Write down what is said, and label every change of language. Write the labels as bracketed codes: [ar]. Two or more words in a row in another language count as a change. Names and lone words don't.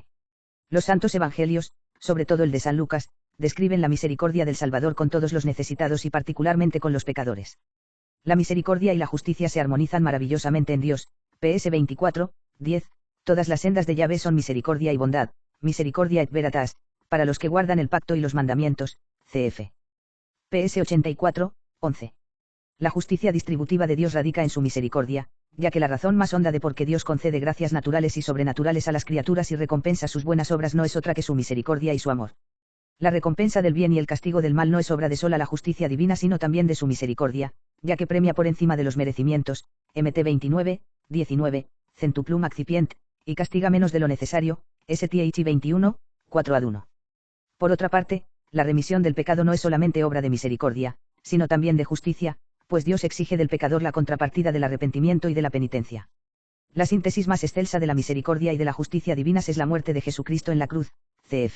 [es] Los santos evangelios, sobre todo el de San Lucas, describen la misericordia del Salvador con todos los necesitados y particularmente con los pecadores. La misericordia y la justicia se armonizan maravillosamente en Dios. PS 24, 10, todas las sendas de Yahvé son misericordia y bondad, [la] misericordia et veritas, [es] para los que guardan el pacto y los mandamientos, cf. PS 84, 11. La justicia distributiva de Dios radica en su misericordia, ya que la razón más honda de por qué Dios concede gracias naturales y sobrenaturales a las criaturas y recompensa sus buenas obras no es otra que su misericordia y su amor. La recompensa del bien y el castigo del mal no es obra de sola la justicia divina sino también de su misericordia, ya que premia por encima de los merecimientos, MT 29, 19, [la] centuplum accipient, [es] y castiga menos de lo necesario, STH 21, 4 ad 1. Por otra parte, la remisión del pecado no es solamente obra de misericordia, sino también de justicia, pues Dios exige del pecador la contrapartida del arrepentimiento y de la penitencia. La síntesis más excelsa de la misericordia y de la justicia divinas es la muerte de Jesucristo en la cruz, cf.